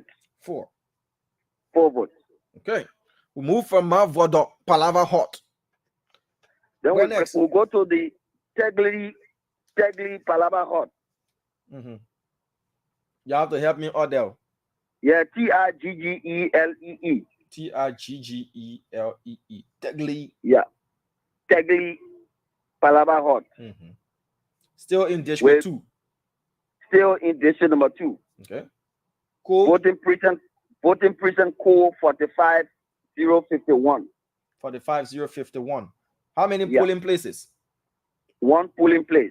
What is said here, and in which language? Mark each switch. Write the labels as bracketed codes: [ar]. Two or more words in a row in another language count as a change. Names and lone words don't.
[en] 4 votes. Okay. We move from Mavodo Palava Hot. Then we'll go to the Tegli Palava Hot. You have to help me, Odell. Yeah, Trggelee. Trggelee. Tegli. Yeah. Tegli Palava Hot. Still in district 2. Still in district number 2. Okay. Cool. Voting precinct code 45051. 45051. How many polling places? 1 polling place.